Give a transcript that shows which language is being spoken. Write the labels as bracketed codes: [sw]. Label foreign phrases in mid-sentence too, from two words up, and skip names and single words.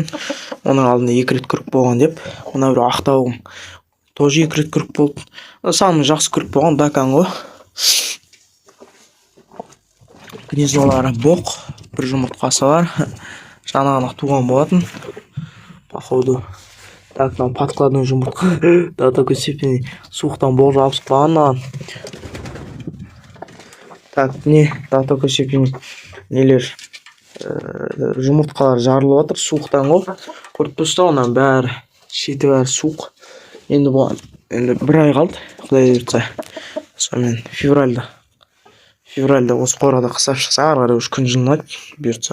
[kk] Оның алдында 2 рет күрік болған деп. Мына бір ақ тауығым тоже 2 рет күрік болды. Самый жақсы күрік болған дакан ғой. Гнездолары боқ, бір жұмыртқасы бар. Жаңа туған болатын. Походу. Так, мына подкладной жұмыртқа. [ru] До такой степени [kk] суықтан боқ жабысып қалған. Так, не, [ru] до такой степени [kk] нелер жұмыртқалар жарылып жатыр суықтан ғой. Көріп тұрсыздар, оның бәрі шеті бәрі суық. Енді бұған 1 ай қалды, құдай бұйыртса. Сонымен февральда осы қорада қыстап шықса, ары қарай күн жылынады бұйыртса.